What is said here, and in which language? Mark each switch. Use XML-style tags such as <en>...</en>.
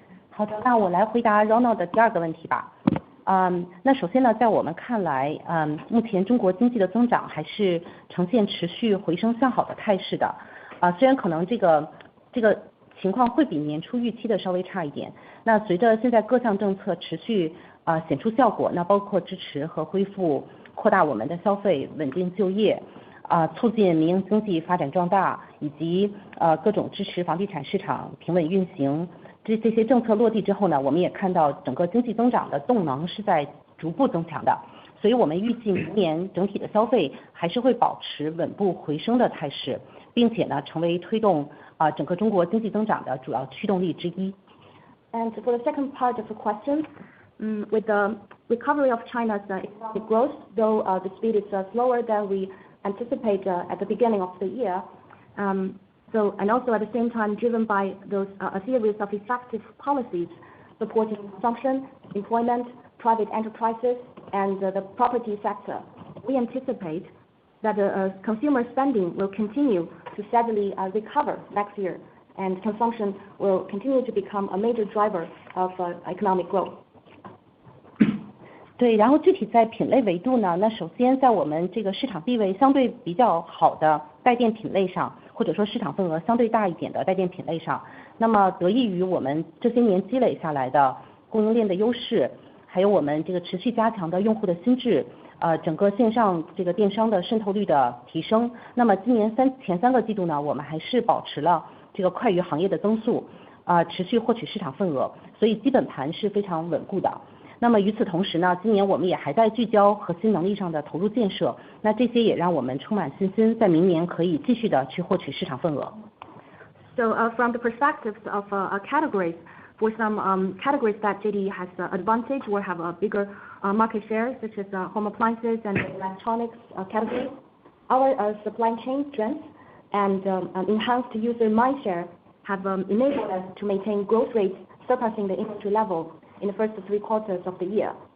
<zh>好的，那我来回答 Ronald 的第2个问题吧。那首先呢，在我们看来，目前中国经济的增长还是呈现持续回升向好的态势的。虽然可能这个情况会比年初预期的稍微差一点。那随着现在各项政策持续显出效果，那包括支持和恢复扩大我们的消费、稳定就业，促进民营经济发展壮大，以及各种支持房地产市场平稳运行。这些政策落地之后呢，我们也看到整个经济增长的动能是在逐步增强的，所以我们预计明年整体的消费还是会保持稳步回升的态势，并且呢，成为推动整个中国经济增长的主要驱动力之一。</zh> <en>And for the second part of the question, with the recovery of China's economic growth, though the speed is slower than we anticipate at the beginning of the year. And also at the same time driven by a series of effective policies supporting consumption, employment, private enterprises, and the property sector. We anticipate that consumer spending will continue to steadily recover next year, and consumption will continue to become a major driver of economic growth.</en> <zh>对，然后具体在品类维度呢，那首先在我们这个市场地位相对比较好的带电品类上，或者说市场份额相对大一点的带电品类上，那么得益于我们这些年积累下来的供应链的优势，还有我们这个持续加强的用户的心智，整个线上这个电商的渗透率的提升，那么今年前3个季度呢，我们还是保持了这个快于行业的增速，持续获取市场份额，所以基本盘是非常稳固的。那么与此同时呢，今年我们也还在聚焦核心能力上的投入建设，那这些也让我们充满信心，在明年可以继续的去获取市场份额。</zh> <en>So from the perspectives of categories, for some categories that JD has advantage or have a bigger market share, such as home appliances and electronics categories, our supply chain strength and enhanced user mindshare have enabled us to maintain growth rates surpassing the industry level in the first 3 quarters of the year.</en>